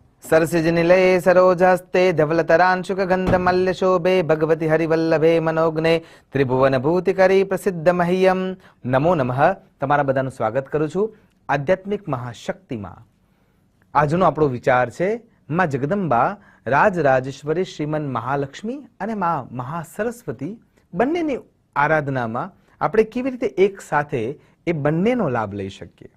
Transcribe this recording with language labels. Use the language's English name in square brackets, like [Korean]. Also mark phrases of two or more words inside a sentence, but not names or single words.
[Sanskrit] सरसिजनिलये सरोजहस्ते धवलतरांशुकगन्धमल्यशोभे भगवति हरिवल्लभे मनोज्ञे त्रिभुवनभूतिकरी प्रसिद्ध मह्यम नमो नमः। [Gujarati] તમારા બધાનું સ્વાગત કરું છું આધ્યાત્મિક મહાશક્તિમાં। આજનો આપણો વિચાર છે માં જગદંબા રાજરાજેશ્વરી શ્રીમન મહાલક્ષ્મી અને માં મહાસરસ્વતી બંનેની આરાધનામાં આપણે કેવી રીતે એક સાથે એ બંનેનો લાભ લઈ શકીએ।